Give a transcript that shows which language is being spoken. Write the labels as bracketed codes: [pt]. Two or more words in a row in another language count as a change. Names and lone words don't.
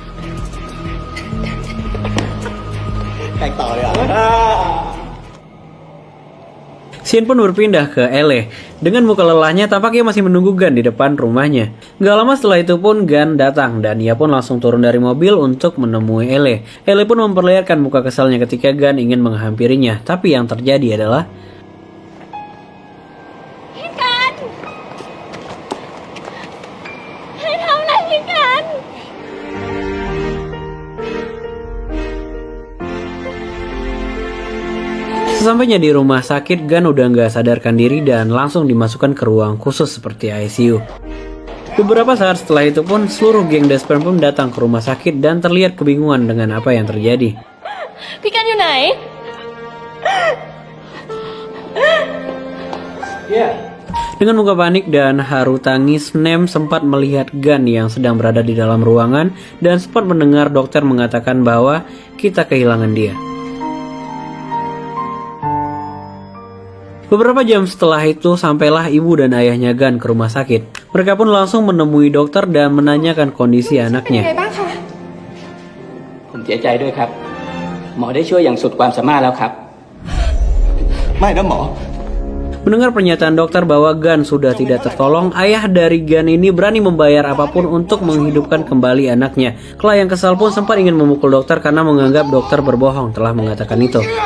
[id] Scene pun berpindah ke Ele. Dengan muka lelahnya, tampak ia masih menunggu Gun di depan rumahnya. Gak lama setelah itu pun Gun datang, dan ia pun langsung turun dari mobil untuk menemui Ele. Ele pun memperlihatkan muka kesalnya ketika Gun ingin menghampirinya. Tapi yang terjadi adalah [th] พี่กันให้ทำอะไรพี่กัน [id] sesampainya di rumah sakit, Gun udah nggak sadarkan diri dan langsung dimasukkan ke ruang khusus seperti ICU. Beberapa saat setelah itu pun seluruh geng The Sperm pun datang ke rumah sakit dan terlihat kebingungan dengan apa yang terjadi. [th] พี่กันอยู่ไหน [id] Dengan muka panik dan haru tangis, Nem sempat melihat Gun yang sedang berada di dalam ruangan dan sempat mendengar dokter mengatakan bahwa kita kehilangan dia. Beberapa jam setelah itu, sampailah ibu dan ayahnya Gun ke rumah sakit. Mereka pun langsung menemui dokter dan menanyakan kondisi anaknya. [th] ผมเสียใจด้วยครับ หมอได้ช่วยอย่างสุดความสามารถแล้วครับ ไม่นะหมอ [id] Mendengar pernyataan dokter bahwa Gun sudah tidak tertolong, ayah dari Gun ini berani membayar apapun untuk menghidupkan kembali anaknya. Clay yang kesal pun sempat ingin memukul dokter karena menganggap dokter berbohong telah mengatakan itu.